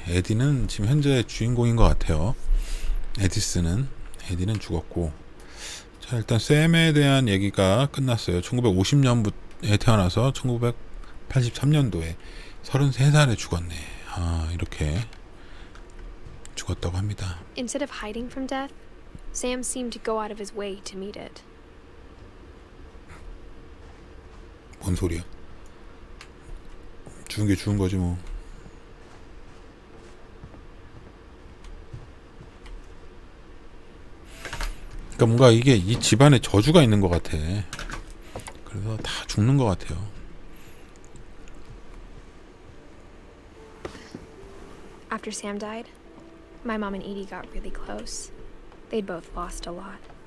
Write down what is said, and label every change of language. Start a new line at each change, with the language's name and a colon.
Korean: 에디는 지금 현재 주인공인 것 같아요. 에디는 죽었고. 자, 일단 샘에 대한 얘기가 끝났어요. 1950년에 태어나서 1983년도에 33살에 죽었네. 이렇게 죽었다고 합니다.
English: Instead of hiding from death, Sam seemed to go out of his way to meet it.
Korean: 뭔 소리야? 죽은 게 죽은 거지 뭐. 그러니까 뭔가 이게 이 집안에 저주가 있는 것 같아. 그래서 다 죽는 것 같아요.
English: After Sam died, my mom and Edie got really close. They'd both lost a lot.